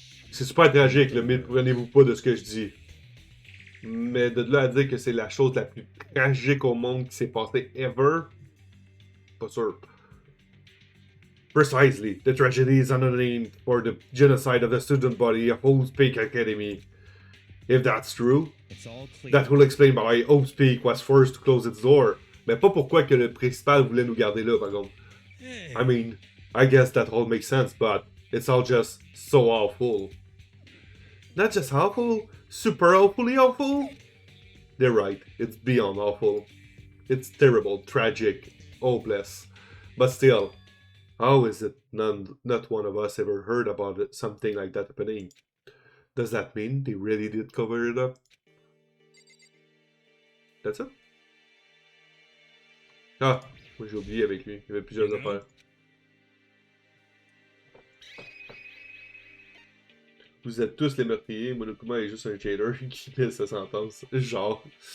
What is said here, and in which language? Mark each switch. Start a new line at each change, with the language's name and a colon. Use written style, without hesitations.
French: C'est super tragique, là, mais prenez-vous pas de ce que je dis. Mais de là à dire que c'est la chose la plus tragique au monde qui s'est passée ever, pas sûr.
English: Precisely, the tragedy is undernamed for the genocide of the student body of Hope's Peak Academy. If that's true, it's all clear. that will explain why Hope's Peak was forced to close its door.
French: Mais pas pourquoi que le principal voulait nous garder là, par exemple.
English: Hey. I mean, I guess that all makes sense, but it's all just so awful. Not just awful, super awfully awful. they're right. It's beyond awful. It's terrible, tragic, hopeless. But still, how is it not one of us ever heard about it, something like that happening? Does that mean they really did cover it up? That's it?
French: Ah, moi j'ai oublié avec lui. Il y avait plusieurs affaires. Vous êtes tous les meurtriers, Monokuma est juste un jailer qui fait sa sentence. Genre.